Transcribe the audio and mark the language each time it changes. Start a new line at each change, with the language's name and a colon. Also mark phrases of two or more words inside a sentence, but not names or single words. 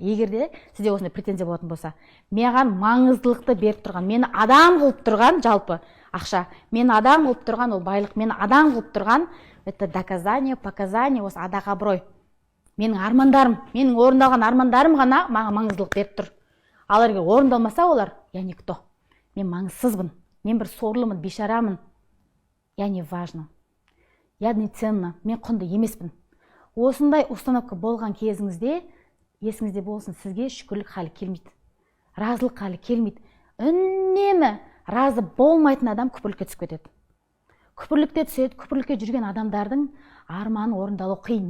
Kazakh: Егер де сізде осындай претензия болатын болса, маған маңыздылықты беріп тұрған, мені адам қылып тұрған жалпы ақша, мені адам қылып тұрған ол байлық, мені адам қылып тұрған
Russian: это доказание, показание,
Kazakh: осы атақ абырой. Менің армандарым, менің орындалған армандарым ғана маған маңыздылық беріп тұр. Ал егер орындалмаса олар,
Russian: я никто.
Kazakh: Мен маңызсызбын, мен бір сорлымын, бейшарамын.
Russian: Я не важно. Я не ценна,
Kazakh: мен құнды емеспін. Осындай установка болған кезіңізде, есіңізде болсын, сізге шүкірлік халі келмейді. Разылық халі келмейді. Үнемі разы болмайтын адам күпірлікке түсіп кетеді. Күпірлікте түседі, күпірлікке жүрген адамдардың арманы орындалу қиын.